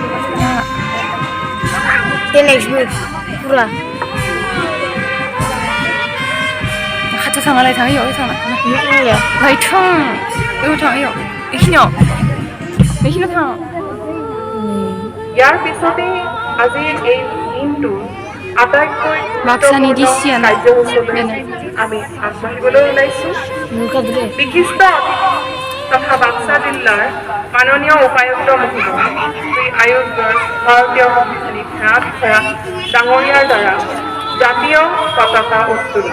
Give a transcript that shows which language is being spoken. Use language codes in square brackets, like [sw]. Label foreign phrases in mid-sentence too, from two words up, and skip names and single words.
[brx] नेक्स्टबो पुरा खाथियाव थांनालाय थांहैयो थांना थां बेखिनियाव थां [as] ইয়াৰ পিছতে আজি এই দিনটো আটাইতকৈ কাৰ্যসূচীলৈ আমি আগবাঢ়িবলৈ ওলাইছোঁ। বিশিষ্ট তথা বাক্সা জিলাৰ মাননীয় উপায়ুক্ত মহোদয় শ্ৰী আয়ুষ গড় ভাৰতীয় সংবিধানিক সেৱা বিষয়া ডাঙৰীয়াৰ দ্বাৰা জাতীয় পতাকা উত্তোলন।